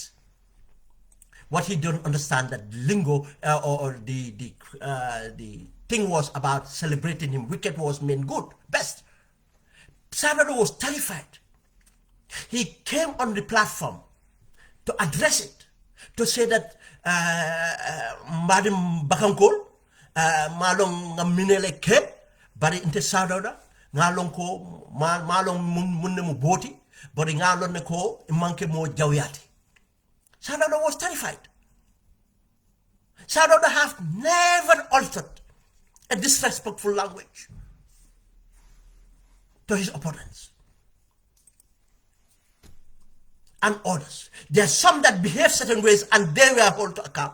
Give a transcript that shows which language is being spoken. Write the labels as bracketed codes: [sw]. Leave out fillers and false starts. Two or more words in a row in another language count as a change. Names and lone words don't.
[en] What he didn't understand, that lingo or the thing was about celebrating him. Wicked was mean good, best. Sadauda was terrified. He came on the platform to address it, to say that Madam Bakankol, [man] malong minele ke, bari inte Sadauda, ngalong ko malong munne mu boti, bari ngalong ne ko manke mo jawyati. [en] Sadauda was terrified. Sadauda have never altered a disrespectful language to his opponents and others. There are some that behave certain ways and they were held to account.